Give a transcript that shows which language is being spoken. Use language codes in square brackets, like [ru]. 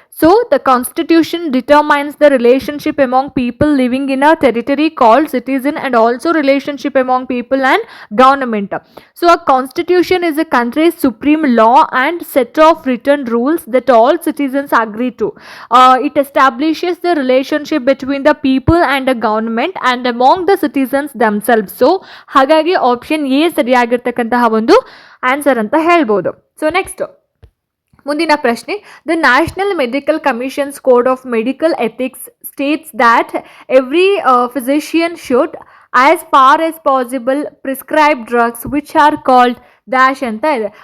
[en] So the constitution determines the relationship among people living in a territory called citizen and also relationship among people and government. So a constitution is a country's supreme law and set of written rules that all citizens agree to. It establishes the relationship between the people and the government and among the citizens themselves. [kn] So ಹಾಗಾಗಿ option A ಸರಿಯಾಗಿರ್ತಕ್ಕಂತಹ ಒಂದು answer ಅಂತ ಹೇಳ್ಬೋದು. So next ಮುಂದಿನ ಪ್ರಶ್ನೆ, [en] the national medical commission's code of medical ethics states that every physician should as far as possible prescribe drugs which are called dash [kn] ಅಂತ ಇದೆ.